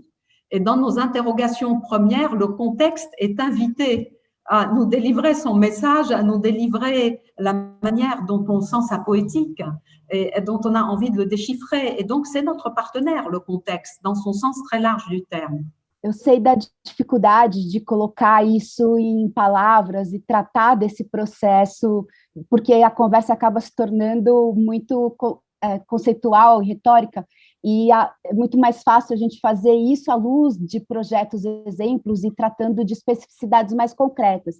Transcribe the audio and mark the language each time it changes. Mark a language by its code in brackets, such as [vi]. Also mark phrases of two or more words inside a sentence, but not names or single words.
[fr] Et dans nos interrogations premières, le contexte est invité à nous délivrer son message, à nous délivrer la manière dont on sent sa poétique et dont on a envie de le déchiffrer. Et donc, c'est notre partenaire, le contexte, dans son sens très large du terme. [pt] Eu sei da dificuldade de colocar isso em palavras e tratar desse processo, porque a conversa acaba se tornando muito conceitual e retórica, e é muito mais fácil a gente fazer isso à luz de projetos, exemplos e tratando de especificidades mais concretas.